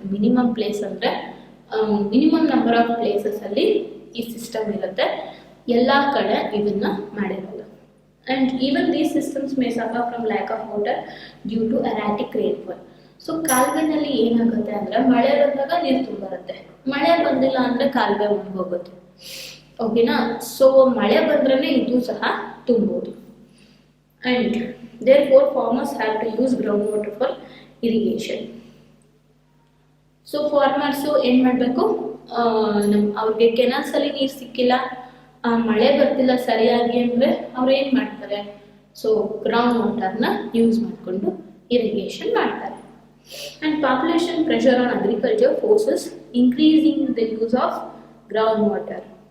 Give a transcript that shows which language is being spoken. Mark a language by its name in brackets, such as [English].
[Kannada] Minimum place ಅಂದ್ರೆ [English] minimum number of places [Kannada] ಅಲ್ಲಿ ಈ ಸಿಸ್ಟಮ್ ಇರುತ್ತೆ, ಎಲ್ಲ ಕಡೆ ಇದನ್ನ ಮಾಡಿರಲ್ಲ. [English] And even these systems may suffer from lack of water due to erratic rainfall. [Kannada] So ಕಾಲುವೆನಲ್ಲಿ ಏನಾಗುತ್ತೆ ಅಂದ್ರೆ ಮಳೆ ಬಂದಾಗ ನೀರು ತುಂಬಿರುತ್ತೆ, ಮಳೆ ಬಂದಿಲ್ಲ ಅಂದ್ರೆ ಕಾಲುವೆ ಮುಳುಗೋಗುತ್ತೆ. ಓಕೆನಾ? ಸೊ ಮಳೆ ಬಂದ್ರೆ ಇದು ಸಹ ತುಂಬೋದು. [English] And therefore farmers have to use groundwater for irrigation. [Kannada] So farmers ಏನು ಮಾಡಬೇಕು, ಅವ್ರಿಗೆ ಕೆನಾಲ್ಸ್ ಅಲ್ಲಿ ನೀರು ಸಿಕ್ಕಿಲ್ಲ, ಮಳೆ ಬರ್ತಿಲ್ಲ ಸರಿಯಾಗಿ ಅಂದರೆ ಅವ್ರು ಏನು ಮಾಡ್ತಾರೆ, ಸೊ ಗ್ರೌಂಡ್ ವಾಟರ್ನ ಯೂಸ್ ಮಾಡಿಕೊಂಡು ಇರಿಗೇಷನ್ ಮಾಡ್ತಾರೆ. [English] And population pressure on agriculture forces increasing the use of ground water.